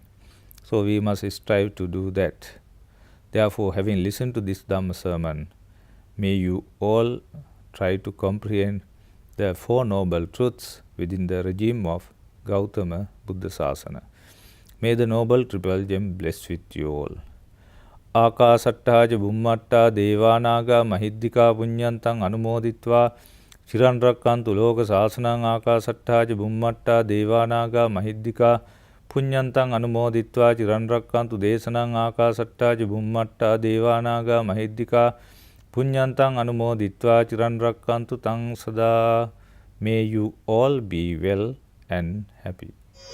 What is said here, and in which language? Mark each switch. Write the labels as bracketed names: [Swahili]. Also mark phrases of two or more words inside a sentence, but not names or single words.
[English] So we must strive to do that. Therefore, having listened to this Dhamma sermon, may you all try to comprehend the Four Noble Truths within the regime of Gautama Buddha Sasana. May the Noble Triple Gem bless with you all. [Pali] Akasattaja Bummatta Devanaga Mahiddhika Punyantang Anumoditva Chiran Rakkantu Loka Sasanang Akasattaja Bummatta Devanaga Mahiddhika Punyantang Anumoditva Chiran Rakkantu Desanang Akasattaja Bummatta Devanaga Mahiddhika Punyantang Anumoditva Chiran Rakkantu Tang Sada. [English] May you all be well and happy.